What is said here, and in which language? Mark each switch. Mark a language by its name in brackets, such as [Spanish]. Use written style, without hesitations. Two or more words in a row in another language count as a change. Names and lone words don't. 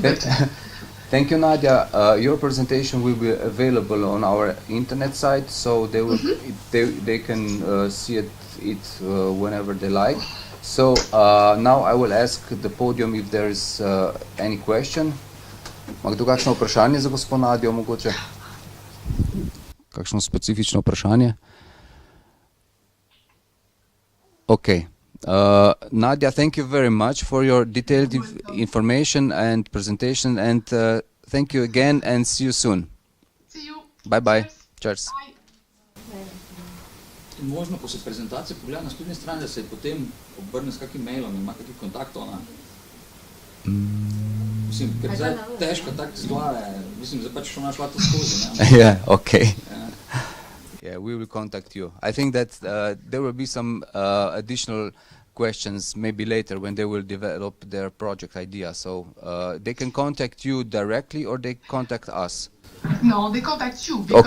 [English] But thank you, Nadia. Your presentation will be available on our internet site, so they will they can see it whenever they like. So now I will ask the podium if there is any question. [Slovenian] Ima kdo kakšno vprašanje za gospod Nadijo mogoče? Kakšno specifično vprašanje? [English] Okay. Nadia, thank you very much for your detailed information and presentation, and thank you again and see you soon. see you. Bye bye. Cheers. Cheers. Bye. [Slovenian] Možno, ko se prezentacija pogleda na spletni strani, da se potem obrne s kakim mailom in ima kakih kontaktov, ne? Mislim, ker zdaj težko tak stvar, mislim, zdaj pač šlo našla to skozi, ne? [English] Yeah, okay. Yeah, we will contact you. I think that there will be some additional questions maybe later when they will develop their project idea. So they can contact you directly or they contact us. No, they contact you. Because,